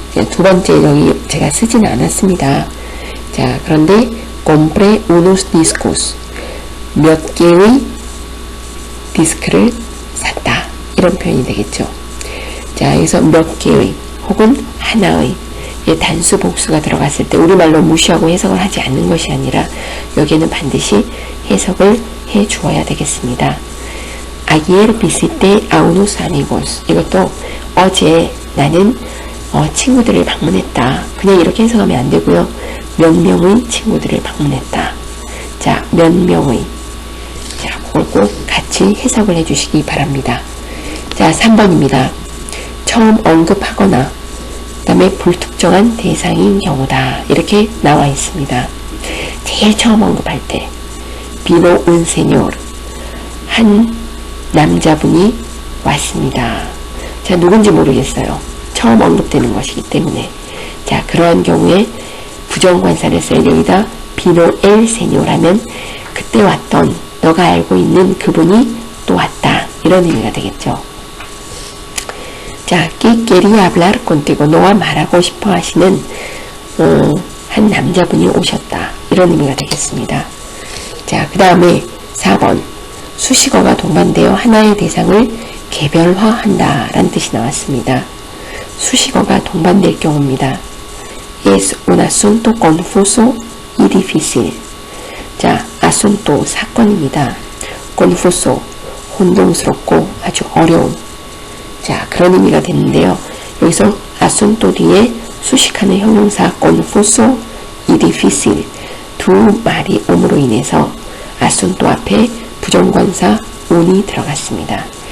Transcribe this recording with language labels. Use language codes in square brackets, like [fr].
[ko] 두 번째 여기 제가 쓰진 않았습니다. 자, 그런데 [es] compré unos discos [ko] 몇 개의 디스크를 샀다 이런 표현이 되겠죠. 자, 여기서 몇 개의 혹은 하나의 단수 복수가 들어갔을 때 우리말로 무시하고 해석을 하지 않는 것이 아니라 여기에는 반드시 해석을 해 주어야 되겠습니다. [es] Ayer visité a unos amigos. [ko] 이것도 어제 나는 친구들을 방문했다. 그냥 이렇게 해석하면 안 되고요. 몇 명의 친구들을 방문했다. 자, 몇 명의. 자, 그걸 꼭 같이 해석을 해주시기 바랍니다. 자, 3번입니다. 처음 언급하거나 그 다음에 불특정한 대상인 경우다. 이렇게 나와 있습니다. 제일 처음 언급할 때 [es] vino un señor [ko] 한 남자분이 왔습니다. 자, 누군지 모르겠어요. 처음 언급되는 것이기 때문에. 자, 그러한 경우에 부정관사를 써야 여기다 [es] vino el señor [ko] 하면 그때 왔던 너가 알고 있는 그분이 또 왔다. 이런 의미가 되겠죠. [es] 자, que quería hablar contigo. [ko] 너와 말하고 싶어 하시는 한 남자분이 오셨다. 이런 의미가 되겠습니다. 자, 그 다음에 4번. 수식어가 동반되어 하나의 대상을 개별화한다 라는 뜻이 나왔습니다. 수식어가 동반될 경우입니다. [es] Es un asunto confuso y difícil. [ko] 자, asunto 사건입니다. confuso 혼동스럽고 아주 어려운. 자, 그런 의미가 되는데요. 여기서 asunto 뒤에 수식하는 형용사 [es] confuso y difícil [ko] 두 말이 옴으로 인해서 asunto 앞에 부정관사 un이 들어갔습니다.